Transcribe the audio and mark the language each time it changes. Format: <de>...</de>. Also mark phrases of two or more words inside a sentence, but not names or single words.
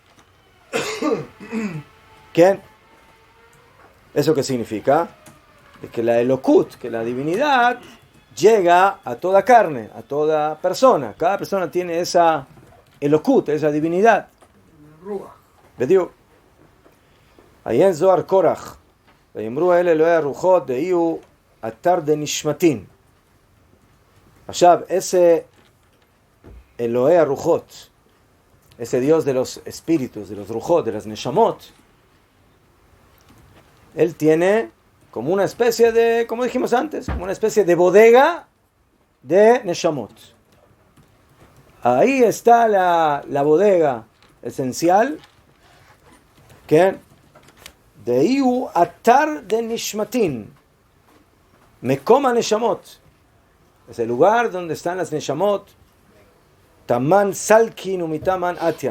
<es>¿Qué? ¿Eso qué significa? De que la Elokut, que la divinidad, llega a toda carne, a toda persona. Cada persona tiene esa Elokut, esa divinidad.</es> <arc>Bediu.</arc> <es>Ahí en</es> <arc>Zohar Korach, ויאמרו אלה אלוהי הרוחות דהיו אתר דנשמתין.</arc> <es>עכשיו, ese</es> <he>אלוהי הרוחות,</he> <es>ese Dios de los espíritus, de los Rujot, de las Neshamot, él tiene como una especie de, como dijimos antes, como una especie de bodega de Neshamot. Ahí está la bodega esencial, que</es> <arc>דהיו אתר דנשמתין מקומא נשמות,</arc> <es>es el lugar donde están las Neshamot,</es> <arc>תמן סלקין ומתמן אתיין.</arc>